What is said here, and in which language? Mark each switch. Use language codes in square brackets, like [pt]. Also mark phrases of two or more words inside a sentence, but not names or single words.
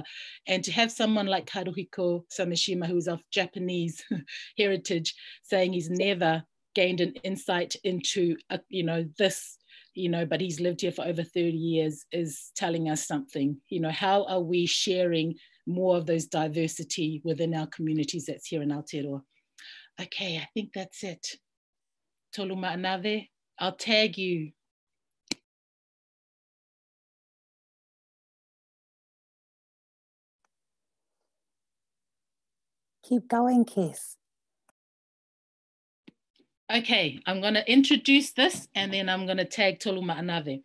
[en] And to have someone like Haruhiko Samishima, who's of Japanese heritage, saying he's never gained an insight into, you know, this, you know, but he's lived here for over 30 years, is telling us something. You know, how are we sharing more of those diversity within our communities that's here in Aotearoa? Okay, I think that's it. Tolu ma'anave, I'll tag you. Keep going, Kes. Okay, I'm going to introduce this and then I'm going to tag Tolu ma'anave.